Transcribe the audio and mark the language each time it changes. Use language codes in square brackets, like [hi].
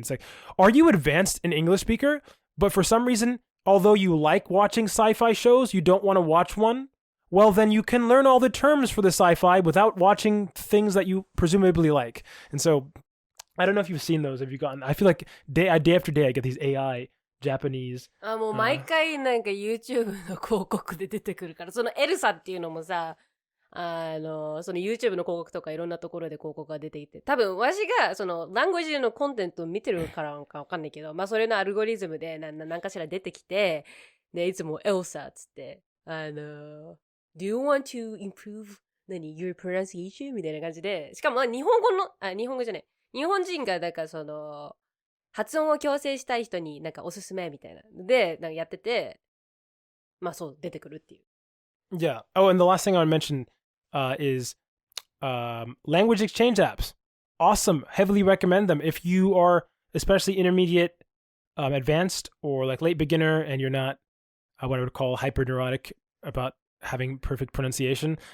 [en] It's like, are you advanced an English speaker, but for some reason, although you like watching sci-fi shows, you don't want to watch one? Well, then you can learn all the terms for the sci-fi without watching things that you presumably like. And so, I don't know if you've seen those. Have you gotten? I feel like day after day I get these AI Japanese. [ja] もう毎回なんか YouTube の広告で出てくるから、そのエルサっていうのもさ、その YouTube の広告とかいろんなところで広告が出ていて、多分私がそのラングエージのコンテンツを見てるからかわかんないけど、それのアルゴリズムで何かしら出てきて、でいつもエルサっつって [en] Do you want to improve your pronunciation? [ja] みたいな感じで、しかも日本語じゃない、日本人がだからその発音を矯正したい人になんかおすすめみたいなでなんかやってて、そう出てくるっていう。 [en] Yeah. Oh, and the last thing I want to mention is language exchange apps. Awesome. Heavily recommend them if you are especially intermediate, advanced, or like late beginner, and you're not what I would call hyper-neurotic about having perfect pronunciation.